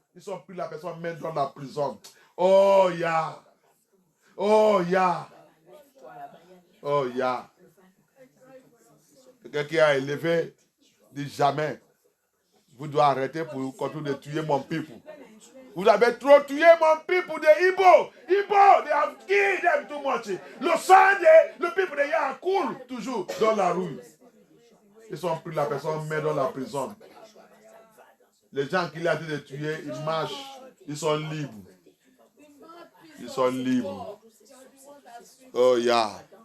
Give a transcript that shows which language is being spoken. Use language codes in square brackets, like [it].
[fr] Ils ont pris la personne, même dans la prison. Oh, Yah. Oh, Yah. Oh, Yah. Quelqu'un qui a élevé, dit jamais. Vous devez arrêter pour continuer de tuer mon people. Vous avez trop tué mon people de Igbo. [en] Igbo, they have killed them too much. [fr] Le sang le people de Yah coule toujours dans la rue. Ils ont pris la personne, mais dans la prison. Les gens qui l'ont dit de tuer, ils marchent. Ils sont libres. Ils sont libres. Oh, yeah.